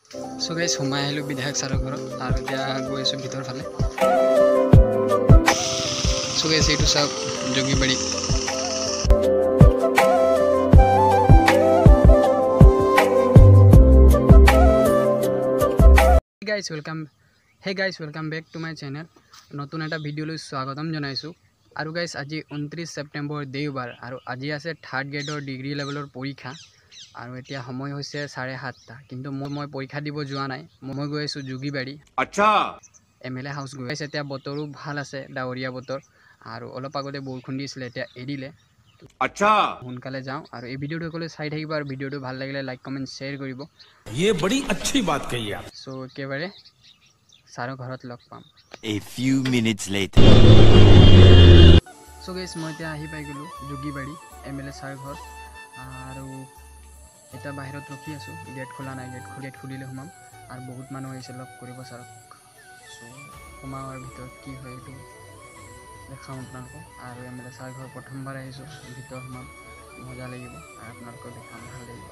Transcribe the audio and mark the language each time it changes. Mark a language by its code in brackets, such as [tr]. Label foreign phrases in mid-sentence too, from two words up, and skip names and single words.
[en] so guys [as] সোমাই আহিলোঁ বিধায়ক ছাৰৰ ঘৰত আৰু এতিয়া গৈ আছোঁ ভিতৰ ফালে। [en] so guys [as] এইটো চাওক যোগীবাৰী। [en] Hey guys, welcome back to my channel. [as] নতুন এটা ভিডিঅ'লৈ স্বাগতম জনাইছোঁ। আৰু গাইস আজি 29 ছেপ্টেম্বৰ দেওবাৰ আৰু আজি আছে 3rd গ্ৰেডৰ ডিগ্ৰী লেভেলৰ পৰীক্ষা আৰু এতিয়া সময় হৈছে 7:30টা, কিন্তু মই পৰীক্ষা দিব যোৱা নাই। মই গৈ আছোঁ যোগীবাৰী। আচ্ছা, MLA হাউচ গৈ আছোঁ। এতিয়া বতৰো ভাল আছে, ডাৱৰীয়া বতৰ আৰু অলপ আগতে বৰষুণ দিছিলে, এতিয়া এৰিলে। আচ্ছা, সোনকালে যাওঁ আৰু এই ভিডিঅ'টো সকলোৱে চাই থাকিব আৰু ভিডিঅ'টো ভাল লাগিলে [en] like comment share [as] কৰিব। [hi] ये बड़ी अच्छी बात कही आप। [as] সো একেবাৰে ছাৰৰ ঘৰত লগ পাম। [en] A few minutes later. so guys [as] মই এতিয়া আহি পাই গ'লোঁ যোগীবাৰী MLA ছাৰ ঘৰ আৰু এতিয়া বাহিৰত ৰখি আছোঁ। গেট খোলা নাই, গেট খুলিলে সোমাম আৰু বহুত মানুহ আহিছে লগ কৰিব ছাৰক। সো সোমাওঁ আৰু ভিতৰত কি হয় এইটো দেখাম আপোনালোকক। আৰু MLA ছাৰ ঘৰ প্ৰথমবাৰ আহিছোঁ, ভিতৰত সোমাম, মজা লাগিব আৰু আপোনালোকক দেখাম, ভাল লাগিব।